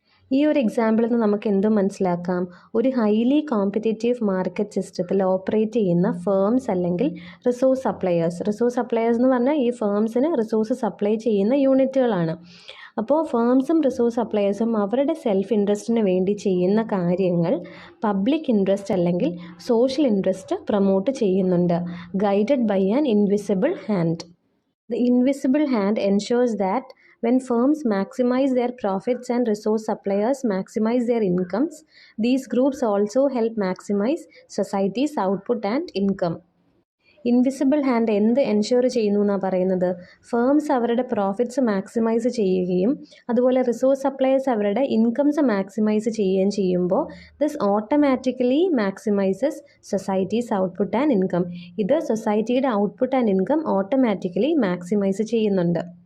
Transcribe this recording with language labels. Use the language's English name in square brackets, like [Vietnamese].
[Malayalam] ഈ ഒരു എക്സാമ്പിളിൽ നിന്ന് നമുക്ക് എന്തും മനസ്സിലാക്കാം? ഒരു ഹൈലി കോമ്പറ്റേറ്റീവ് മാർക്കറ്റ് സിസ്റ്റത്തിൽ ഓപ്പറേറ്റ് ചെയ്യുന്ന ഫേംസ് അല്ലെങ്കിൽ റിസോഴ്സ് സപ്ലയേഴ്സ് എന്ന് പറഞ്ഞാൽ ഈ ഫേംസിന് റിസോഴ്സ് സപ്ലൈ ചെയ്യുന്ന യൂണിറ്റുകളാണ്. അപ്പോൾ ഫേംസും റിസോഴ്സ് സപ്ലയേഴ്സും അവരുടെ സെൽഫ് ഇൻട്രസ്റ്റിന് വേണ്ടി ചെയ്യുന്ന കാര്യങ്ങൾ പബ്ലിക് ഇൻട്രസ്റ്റ് അല്ലെങ്കിൽ സോഷ്യൽ ഇൻട്രസ്റ്റ് പ്രൊമോട്ട് ചെയ്യുന്നുണ്ട്, [English] Guided by an invisible hand. The invisible hand ensures that when firms maximize their profits and resource suppliers maximize their incomes, these groups also help maximize society's output and income. [Malayalam] Invisible hand എന്ത് ensure ചെയ്യുന്നു എന്നാണ് പറയുന്നത്? Firms അവരുടെ profits maximise ചെയ്യുകയും അതുപോലെ resource suppliers അവരുടെ incomes maximise ചെയ്യുകയും ചെയ്യുമ്പോൾ [English] This automatically maximises society's output and income. [Malayalam] ഇത് സൊസൈറ്റിയുടെ output and income automatically maximise ചെയ്യുന്നുണ്ട്.